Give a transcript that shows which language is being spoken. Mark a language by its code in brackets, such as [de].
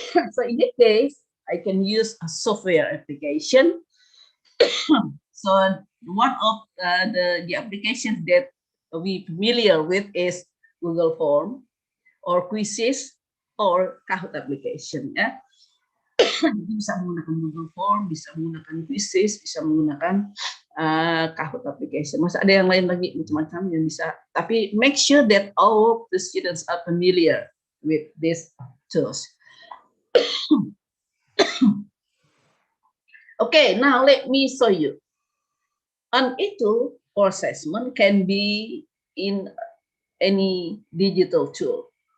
[en] So in that case, I can use a software application. So one of the applications that we familiar with is Google Form or quizzes or Kahoot application. [id] Jadi bisa menggunakan Google Form, bisa menggunakan quizzes, bisa menggunakan Kahoot application. Masa ada yang lain lagi macam-macam yang bisa. [en] Tapi make sure that all the students are familiar with these tools. Okay, now let me show you. An tool for assessment can be in any digital tool.